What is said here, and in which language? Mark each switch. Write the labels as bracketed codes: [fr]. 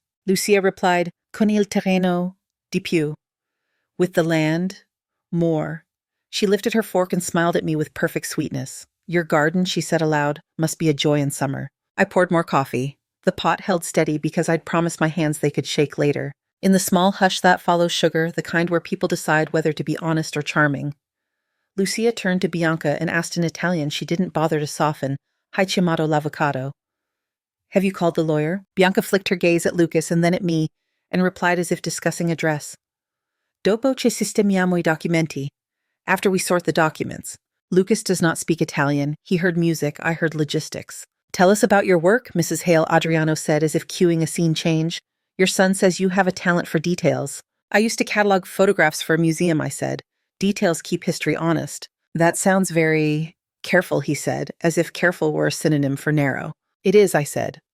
[en] Lucia replied, [it] con il terreno di più. [en] With the land, more. She lifted her fork and smiled at me with perfect sweetness. Your garden, she said aloud, must be a joy in summer. I poured more coffee. The pot held steady because I'd promised my hands they could shake later. In the small hush that follows sugar, the kind where people decide whether to be honest or charming. Lucia turned to Bianca and asked in Italian she didn't bother to soften, [it] Hai chiamato l'avvocato. [en] Have you called the lawyer? Bianca flicked her gaze at Lucas and then at me, and replied as if discussing a dress. [it] Dopo ci sistemiamo I documenti. [en] After we sort the documents. Lucas does not speak Italian. He heard music. I heard logistics. Tell us about your work, Mrs. Hale, Adriano said as if cueing a scene change. Your son says you have a talent for details. I used to catalog photographs for a museum, I said. Details keep history honest. That sounds very careful, he said, as if careful were a synonym for narrow. It is, I said.